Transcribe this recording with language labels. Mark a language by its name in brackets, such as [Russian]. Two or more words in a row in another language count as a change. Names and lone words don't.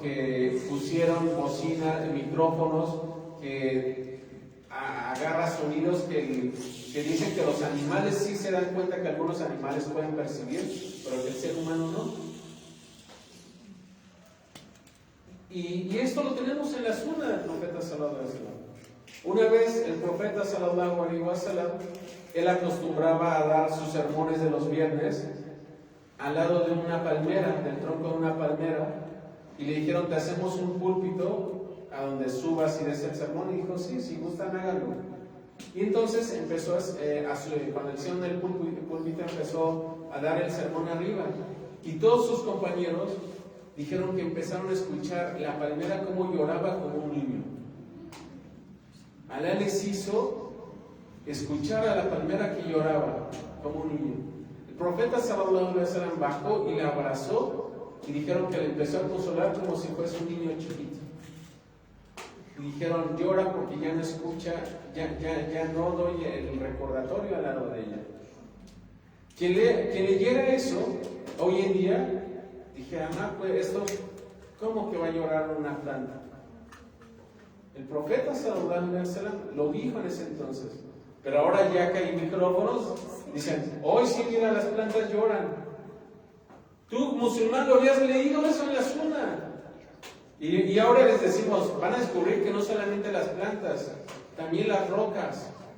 [Spanish] Que pusieron bocina, micrófonos, que agarra sonidos que dicen que los animales sí se dan cuenta, que algunos animales pueden percibir, pero que el ser humano no. Y esto lo tenemos en la sunna del profeta [Arabic] صلى الله عليه وسلم. [Spanish] Una vez el profeta [Arabic] صلى الله عليه وسلم, [Spanish] él acostumbraba a dar sus sermones de los viernes al lado de una palmera, del tronco de una palmera, y le dijeron, te hacemos un púlpito a donde subas y des el sermón. Y dijo, sí, si gustan, háganlo. Y entonces empezó cuando hicieron el púlpito, empezó a dar el sermón arriba. Y todos sus compañeros dijeron que empezaron a escuchar la palmera como lloraba como un niño. Alá les hizo escuchar a la palmera que lloraba como un niño. El profeta [Arabic] صلى الله عليه وسلم [Spanish] bajó y la abrazó y dijeron que le empezó a consolar como si fuese un niño chiquito. Y dijeron, llora porque ya no escucha, ya no doy el recordatorio al lado de ella. Quien leyera eso, hoy en día, dijera, pues esto, ¿cómo que va a llorar una planta? El profeta [Arabic] صلى الله عليه وسلم [Spanish] lo dijo en ese entonces, pero ahora ya que hay micrófonos, dicen, hoy sí, mira, las plantas lloran. Tú, musulmán, lo habías leído eso en la Sunna. Y ahora les decimos, van a descubrir que no solamente las plantas, también las rocas.